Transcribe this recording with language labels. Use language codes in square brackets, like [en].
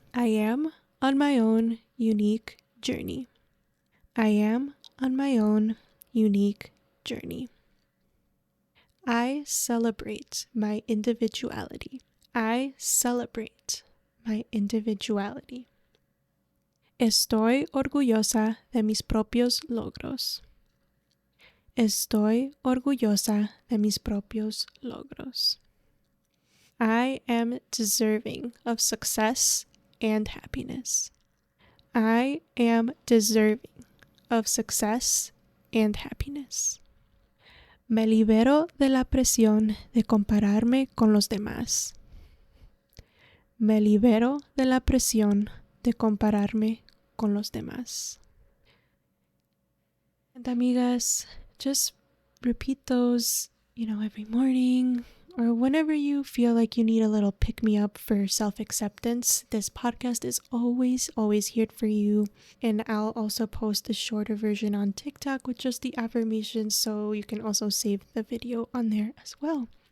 [en] I am on my own unique journey. I am on my own unique journey. I celebrate my individuality. I celebrate my individuality. [es] Estoy orgullosa de mis propios logros. Estoy orgullosa de mis propios logros. [en] I am deserving of success and happiness. I am deserving of success and happiness. [es] Me libero de la presión de compararme con los demás. Me libero de la presión de compararme con los demás. [en] And amigas, just repeat those, every morning or whenever you feel like you need a little pick-me-up for self-acceptance. This podcast is always here for you. And I'll also post a shorter version on TikTok with just the affirmations, so you can also save the video on there as well.